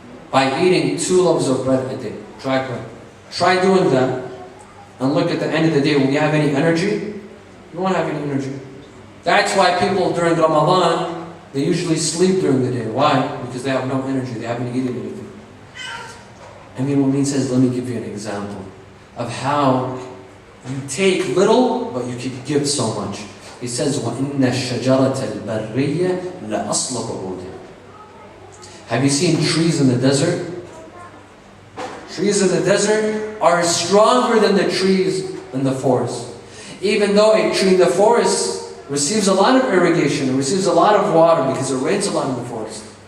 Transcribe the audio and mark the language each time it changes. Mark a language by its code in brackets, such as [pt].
[en] By eating 2 loaves of bread a day, dry bread. Try doing that, and look at the end of the day, will you have any energy? You won't have any energy. That's why people during Ramadan, they usually sleep during the day. Why? Because they have no energy, they haven't eaten anything. Amir al-Mu'mineen says, let me give you an example of how you take little, but you can give so much. He says, [ar] وَإِنَّ الشَّجَرَةَ الْبَرِّيَّةَ لَأَصْلَ قُعُودٍ. [en] Have you seen trees in the desert? Trees in the desert are stronger than the trees in the forest. Even though a tree in the forest receives a lot of irrigation, it receives a lot of water because it rains a lot in the forest.